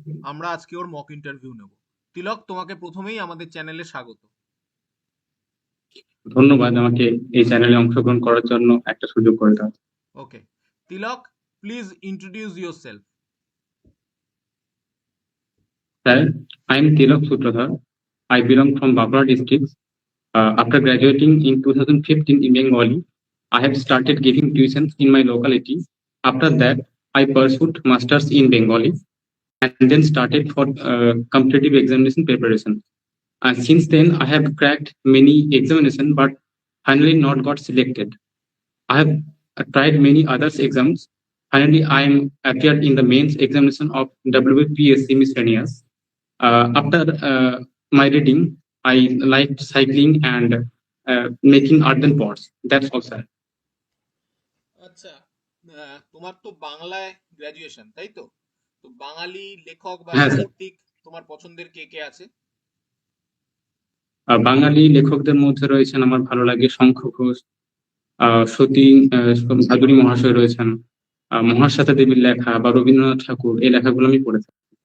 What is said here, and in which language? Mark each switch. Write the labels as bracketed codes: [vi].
[bn] আমরা আজকে ওর mock interview নেব। তিলক, তোমাকে প্রথমেই আমাদের চ্যানেলে স্বাগত। ধন্যবাদ আমাকে এই চ্যানেলে অংশগ্রহণ করার জন্য একটা সুযোগ করে দাও। [en] Okay Tilak, please introduce yourself. Sir, I am Tilak Sutradhar. I belong from Bankura district. After graduating in 2015 in Bengali, I have started giving tuitions in my locality. After that, I pursued masters in Bengali and then started for competitive examination preparation. And since then, I have cracked many examinations but finally not got selected. I have tried many other exams. Finally, I am appeared in the mains examination of WPSC Miscellaneous. After my reading, I liked cycling and making earthen pots. That's all, sir. [bn] আচ্ছা, তোমার তো বাংলায় graduation, তাই তো? তো বাঙালি লেখক বা হ্যাঁ, স্যার। সাহিত্যিক তোমার পছন্দের কে কে আছে? বাঙালি লেখকদের মধ্যে রয়েছেন আমার ভালো লাগে শঙ্খ ঘোষ, সতী ভাদুরী মহাশয় রয়েছেন, মহাশ্বেতা দেবীর লেখা বা রবীন্দ্রনাথ ঠাকুর এই লেখাগুলো আমি পড়ে থাকি।